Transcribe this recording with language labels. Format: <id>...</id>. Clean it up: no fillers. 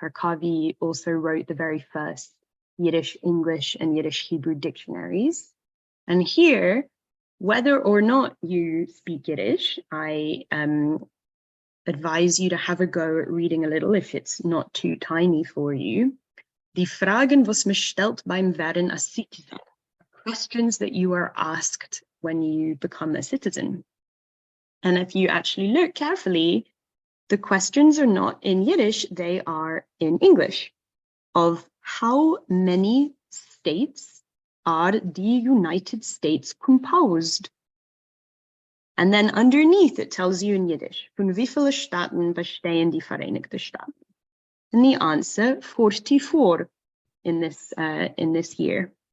<en>Harkavi also wrote the very first Yiddish English and Yiddish Hebrew dictionaries. And here, whether or not you speak Yiddish, I advise you to have a go at reading a little if it's not too tiny for you.</en> <yi>Die Fragen, was me stellt beim Werden a Citizen.</yi> <en>Questions that you are asked when you become a citizen. And if you actually look carefully, the questions are not in Yiddish, they are in English. Of how many states are the United States composed? And then underneath it tells you in Yiddish,</en> <yi>von wie viele Staaten bestehen die Vereinigten Staaten?</yi> <en>And the answer, 44 in this year.</en>